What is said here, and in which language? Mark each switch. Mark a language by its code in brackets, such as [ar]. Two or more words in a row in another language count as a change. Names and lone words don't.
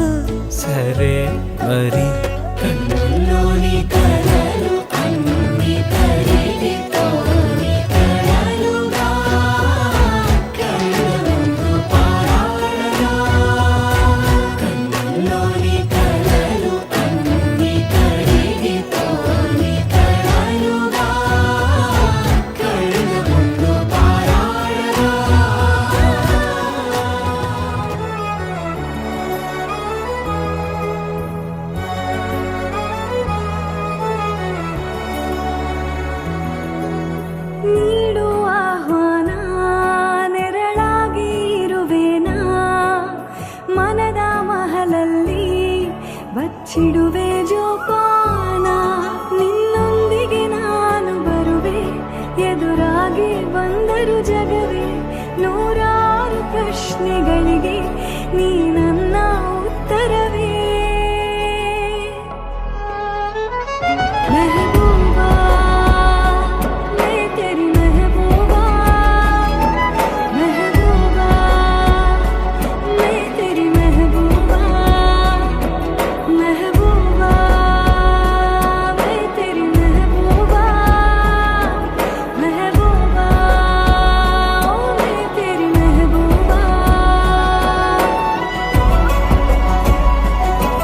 [te] సరే మరి కన్నుల్లోని కలలు అన్ని కరిగిపోని కలలుగా కళ్ళ ముందు పారాడగా కన్నుల్లోని కలలు అన్ని కరిగిపోని కలలుగా కళ్ళ ముందు పారాడగా [kn] ನೀಡು ಆಹ್ವಾನ ನೆರಳಾಗಿ ಇರುವೆನಾ ಮನದ ಮಹಲಲ್ಲಿ ಬಚ್ಚಿಡುವೆ ಜೋಪಾನ ನಿನ್ನೊಂದಿಗೆ ನಾನು ಬರುವೆ ಎದುರಾಗಿ ಬಂದರು ಜಗವೇ ನೂರಾರು ಪ್ರಶ್ನೆಗಳಿಗೆ ನೀ ನನ್ನ ಉತ್ತರವೇ [hi] महबूबा मैं तेरी महबूबा महबूबा मैं तेरी महबूबा महबूबा मैं तेरी महबूबा महबूबा ओ मैं तेरी महबूबा